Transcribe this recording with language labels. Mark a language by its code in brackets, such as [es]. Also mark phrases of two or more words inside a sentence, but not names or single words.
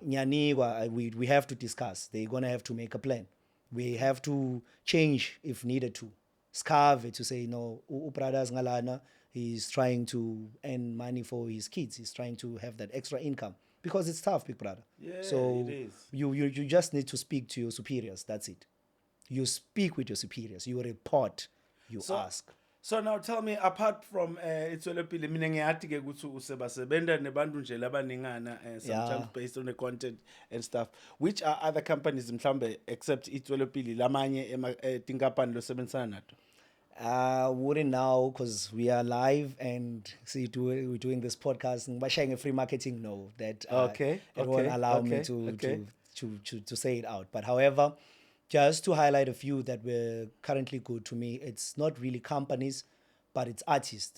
[en] Nyanigwa, we have to discuss they're gonna have to make a plan we have to change if needed to scarve to say no [ss] ubradas ngalana [en] he's trying to earn money for his kids he's trying to have that extra income because it's tough big brother Yeah, so it is. you just need to speak to your superiors that's it you speak with your superiors you report you ask so now tell me apart from Itswelopile [ss] mina ngiyathi ke ukuthi usebasebenda nebantu nje labaningana [en] sometimes based on the content and stuff which are other companies [ss] mhlambe except Itswelopile lamanye tinkampani losebenzisana nato [en] wouldn't now because we are live and we're doing this podcast and sharing a free marketing no that Okay, it won't okay, allow okay, me to, okay. to say it out but however just to highlight a few that were currently good to me it's not really companies but it's artists